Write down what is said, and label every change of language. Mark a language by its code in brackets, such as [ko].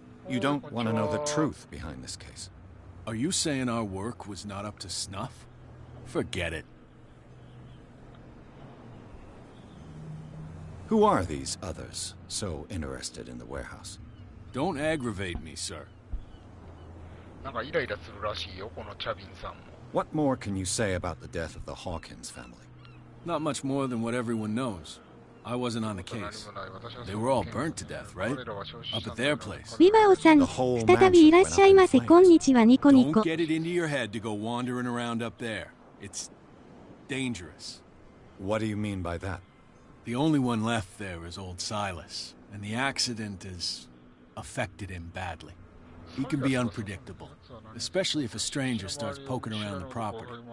[en] You don't want to know the truth behind this case. Are you saying our work was not up to snuff? Forget it. Who are these others so interested in the warehouse? Don't aggravate me, sir. [ja] なんかイライラするらしいよ、このチャビンさんも。 [en] What more can you say about the death of the Hawkins family? Not much more than what everyone knows. I wasn't on the case. They were all burnt to death, right? Up at their place. [ja] ビバオさん、再びいらっしゃいませ。こんにちは、ニコニコ。 [en] Don't get it into your head to go wandering around up there. It's dangerous. What do you mean by that? The only one left there is old Silas, and the accident has affected him badly. He can be unpredictable, especially if a stranger starts poking around the property.